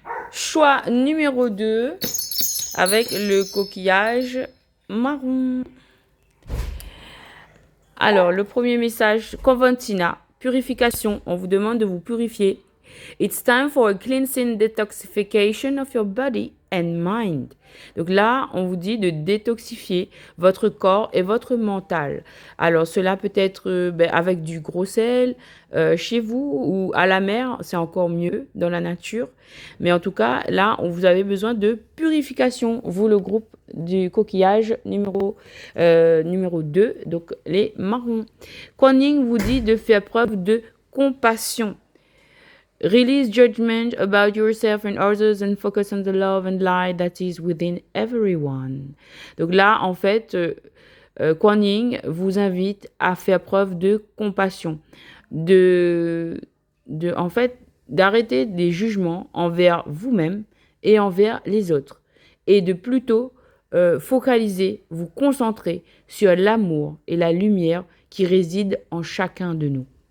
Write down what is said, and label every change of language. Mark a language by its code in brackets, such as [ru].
[fr] Choix numéro 2 avec le coquillage marron. Alors, le premier message, Conventina, purification. On vous demande de vous purifier. [en] It's time for a cleansing detoxification of your body and mind. [fr] Donc là, on vous dit de détoxifier votre corps et votre mental. Alors cela peut être avec du gros sel chez vous ou à la mer, c'est encore mieux dans la nature. Mais en tout cas, là, vous avez besoin de purification. Vous, le groupe du coquillage numéro 2, donc les marrons. Kuan Yin vous dit de faire preuve de compassion. [en] Release judgment about yourself and others and focus on the love and light that is within everyone. [fr] Donc là, en fait, Kuan Yin vous invite à faire preuve de compassion, en fait, d'arrêter des jugements envers vous-même et envers les autres et de plutôt focaliser, vous concentrer sur l'amour et la lumière qui résident en chacun de nous.